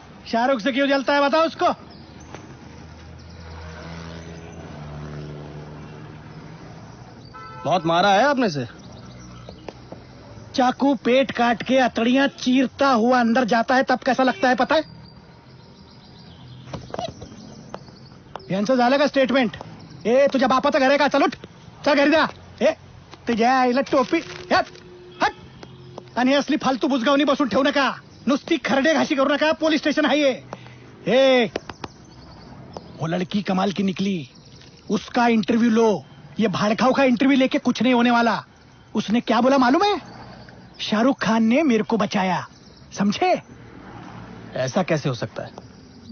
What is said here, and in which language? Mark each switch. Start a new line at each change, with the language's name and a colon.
Hindi: शाहरुख से क्यों जलता है बताओ उसको। बहुत मारा है आपने से? चाकू पेट काट के अतड़ियां चीरता हुआ अंदर जाता है तब कैसा लगता है पता है?
Marathi: यांचं झालं का स्टेटमेंट? ए तुझ्या बापाचं घर आहे का? चल उठ, चल घरी जा. ए तुझ्या आईला टोपी हट हट. आणि असली फालतू बुजगावणी बसून ठेवू नका. नुसती खरडे घाशी करू नका. पुलिस स्टेशन आहे ये.
Hindi: वो लड़की कमाल की निकली, उसका इंटरव्यू लो. ये भाड़खाऊ का इंटरव्यू लेके कुछ नहीं होने वाला. उसने क्या बोला मालूम है? शाहरुख खान ने मेरे को बचाया, समझे? ऐसा कैसे हो सकता है?